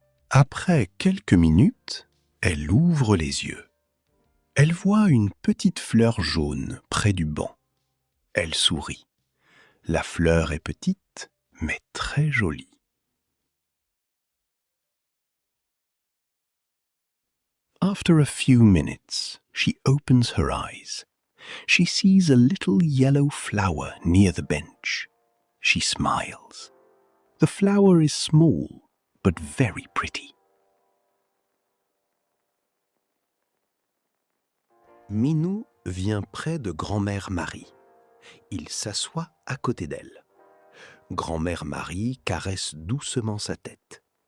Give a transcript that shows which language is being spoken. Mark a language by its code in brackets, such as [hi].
[fr] Après quelques minutes, elle ouvre les yeux. Elle voit une petite fleur jaune près du banc. Elle sourit. La fleur est petite, mais très jolie. [en] After a few minutes, she opens her eyes. She sees a little yellow flower near the bench. She smiles. The flower is small, but very pretty. [fr] Minou vient près de Grand-mère Marie. Il s'assoit à côté d'elle. Grand-mère Marie caresse doucement sa tête.